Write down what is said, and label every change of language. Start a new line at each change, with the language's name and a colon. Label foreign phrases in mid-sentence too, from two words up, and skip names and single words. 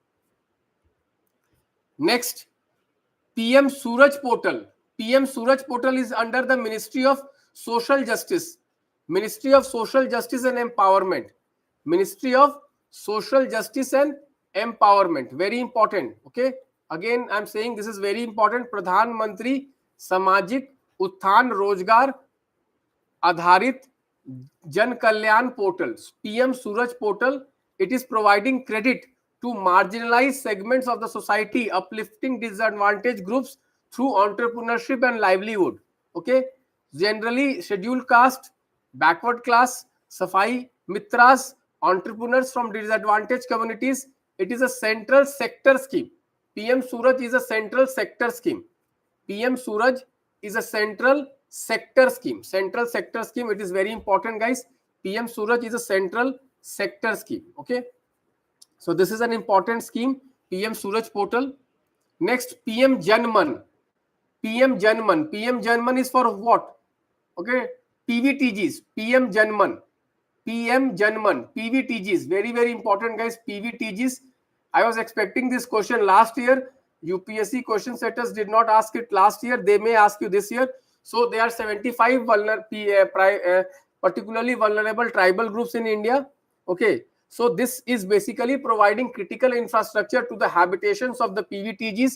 English: Next, PM Suraj Portal. PM Suraj Portal is under the Ministry of Social Justice. Ministry of Social Justice and Empowerment. Ministry of Social Justice and Empowerment. Very important. Okay. Again, I'm saying this is very important. Pradhan Mantri Samajik Uthan Rozgar Adharit Jan Kalyan Portal. PM Suraj Portal. It is providing credit to marginalized segments of the society, uplifting disadvantaged groups through entrepreneurship and livelihood. Okay, generally scheduled caste, backward class, Safai Mitras, entrepreneurs from disadvantaged communities. It is a central sector scheme. PM Suraj is a central sector scheme. PM Suraj is a central sector scheme. Central sector scheme. It is very important, guys. PM Suraj is a central sector scheme. Okay. So this is an important scheme, PM Suraj Portal. Next, PM Janman. PM Janman. PM Janman is for what? Okay, PVTGs. PM Janman. PM Janman. PVTGs. Very, very important, guys. PVTGs. I was expecting this question last year. UPSC question setters did not ask it last year. They may ask you this year. So there are 75 particularly vulnerable tribal groups in India. Okay. So this is basically providing critical infrastructure to the habitations of the PVTGs.